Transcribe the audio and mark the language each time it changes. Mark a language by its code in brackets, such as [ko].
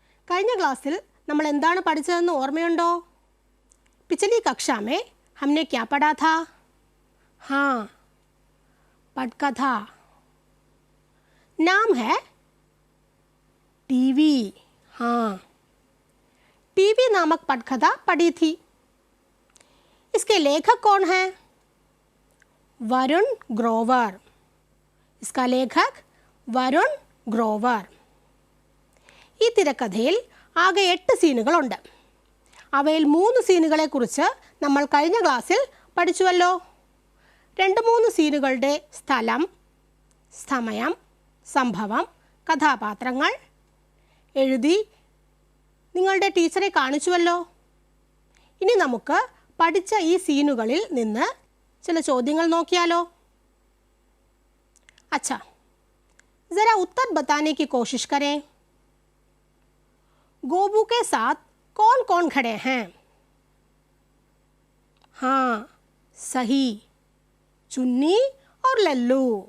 [ml] കഴിഞ്ഞ ക്ലാസ്സിൽ നമ്മൾ എന്താണ് പഠിച്ചതെന്ന് ഓർമ്മയുണ്ടോ? [hi] पिछली कक्षा में हमने क्या पढ़ा था? हाँ, पटकथा. नाम है टीवी. हाँ, टीवी नामक पटकथा पढ़ी थी. इसके लेखक कौन है? वरुण ग्रोवर. इसका लेखक വരുൺ ഗ്രോവർ. [ml] ഈ തിരക്കഥയിൽ ആകെ 8 സീനുകളുണ്ട്. അവയിൽ 3 സീനുകളെക്കുറിച്ച് നമ്മൾ കഴിഞ്ഞ ക്ലാസ്സിൽ പഠിച്ചുവല്ലോ. 2-3 സീനുകളുടെ സ്ഥലം, സമയം, സംഭവം, കഥാപാത്രങ്ങൾ എഴുതി നിങ്ങളുടെ ടീച്ചറെ കാണിച്ചുവല്ലോ. ഇനി നമുക്ക് പഠിച്ച ഈ സീനുകളിൽ നിന്ന് ചില ചോദ്യങ്ങൾ നോക്കിയാലോ. [hi] अच्छा, ज़रा उत्तर बताने की कोशिश करें. गोबू के साथ कौन कौन खड़े हैं? हाँ, सही, चुन्नी और लल्लू.